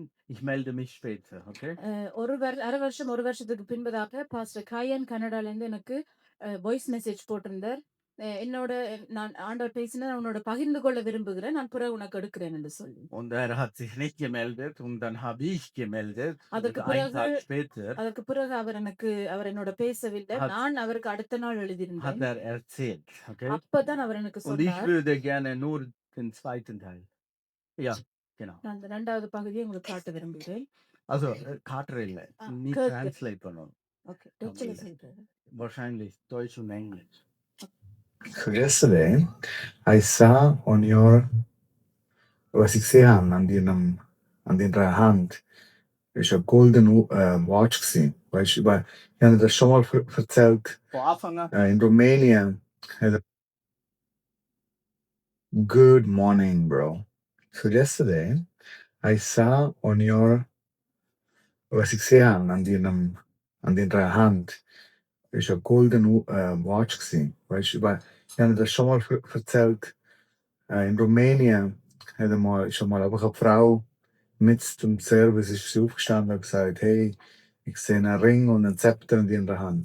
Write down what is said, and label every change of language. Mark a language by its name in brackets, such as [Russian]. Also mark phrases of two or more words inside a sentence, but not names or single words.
[German] Ich melde mich später, okay? [Tamil] அரை வருஷம் ஒரு வருஷத்துக்கு பின்பதாக பாஸ்டர் காயன் கனடால இருந்து எனக்கு வாய்ஸ் மெசேஜ் போட்டிருந்தார். என்னோட நான் ஆண்டவர் பேசினது உன்னோட பகிர்ந்து கொள்ள விரும்புகிறேன். நான் பிறகு உனக்கு எடுக்கிறேன் என்று சொல்லி. [German] Und er hat sich nicht gemeldet und dann habe ich gemeldet. [Tamil] அதற்கு [German] einen Tag später [Tamil] அதற்கு பிறகு அவர் என்னோட பேசவில்லை. நான் அவருக்கு அடுத்த நாள் [German] hat [Tamil] எழுதியிருந்தேன். [German] er erzählt, okay? [Tamil] அப்பதான் அவர் எனக்கு [German] Und ich [Tamil] சொன்னார். [German] würde gerne nur den zweiten Teil. Ja, genau. [Tamil] நான் அந்த 2வது பகுதியை உங்களுக்கு காட்ட விரும்புகிறேன். Also, காட்டுற இல்ல. நீ கேட்க. translate பண்ணணும். ஓகே. டச்சுல தமிழ்ல. செய்றது. [German] Wahrscheinlich Deutsch und Englisch. [English] So yesterday, I saw on your, [German] was ich sehe an deiner Hand, ist ein [English] golden watch [German] gesehen. Weißt du, weil ich habe das schon mal erzählt, Von Anfang an. in Rumänien. [English] Good morning, bro. So yesterday, I saw on your, [German] was ich sehe an deiner Hand, ist ein [English] golden watch [German] gesehen. Weißt du, weil ich habe das schon mal erzählt, in Rumänien ist mal einfach eine Frau mit dem Service ist sie aufgestanden und hat gesagt, hey, ich sehe einen Ring und einen Zepter in ihrer Hand.